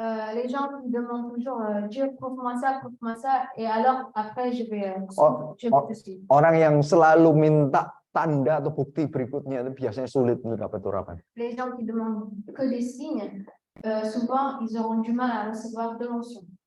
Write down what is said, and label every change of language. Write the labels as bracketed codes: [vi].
[fr] Les gens me demandent toujours, Dieu, prouve-moi ça, et alors après je vais te suivre. [id] Orang yang selalu minta tanda atau bukti berikutnya itu biasanya sulit untuk dapat urapan. [fr] Les gens qui demandent que des signes, souvent ils auront du mal à recevoir de l'onction.